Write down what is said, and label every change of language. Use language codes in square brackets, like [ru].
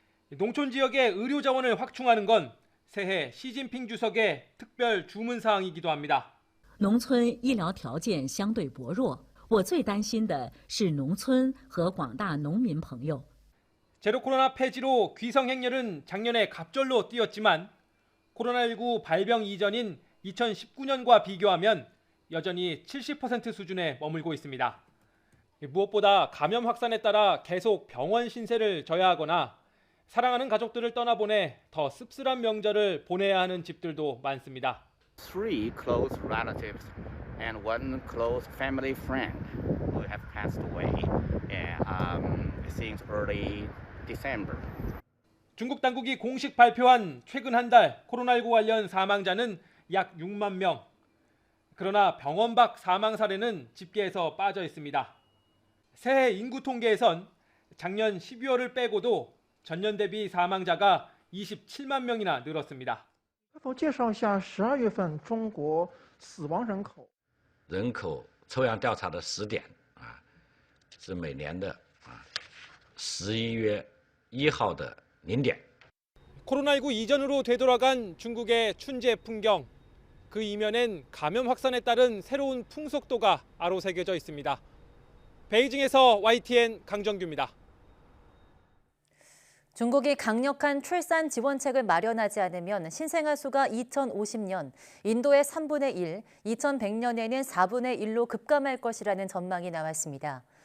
[ko] 농촌 지역의 의료 자원을 확충하는 건 새해 시진핑 주석의 특별 주문 사항이기도 합니다. [zh] 农村医疗条件相对薄弱，我最担心的是农村和广大农民朋友。 [ko] 제로 코로나 폐지로 귀성 행렬은 작년에 갑절로 뛰었지만 코로나19 발병 이전인 2019년과 비교하면 여전히 70% 수준에 머물고 있습니다. 무엇보다 감염 확산에 따라 계속 병원 신세를 져야 하거나 사랑하는 가족들을 떠나보내 더 씁쓸한 명절을 보내야 하는 집들도 많습니다. [en] 3 close relatives and 1 close family friend who have passed away since early December. [ko] 중국 당국이 공식 발표한 최근 한 달 코로나19 관련 사망자는 약 6만 명. 그러나 병원 밖 사망 사례는 집계에서 빠져 있습니다. 새해 인구 통계에선 작년 12월을 빼고도 전년 대비 사망자가 27만 명이나 늘었습니다. [zh] 否介绍一下12月份中国死亡人口。人口抽样调查的时点是每年的11月1号的0点。 [ko] 코로나19 이전으로 되돌아간 중국의 춘제 풍경. 그 이면엔 감염 확산에 따른 새로운 풍속도가 아로새겨져 있습니다. 베이징에서 YTN 강정규입니다. 중국이 강력한 출산 지원책을 마련하지 않으면 신생아 수가 2050년 인도의 3분의 1, 2100년에는 4분의 1로 급감할 것이라는 전망이 나왔습니다.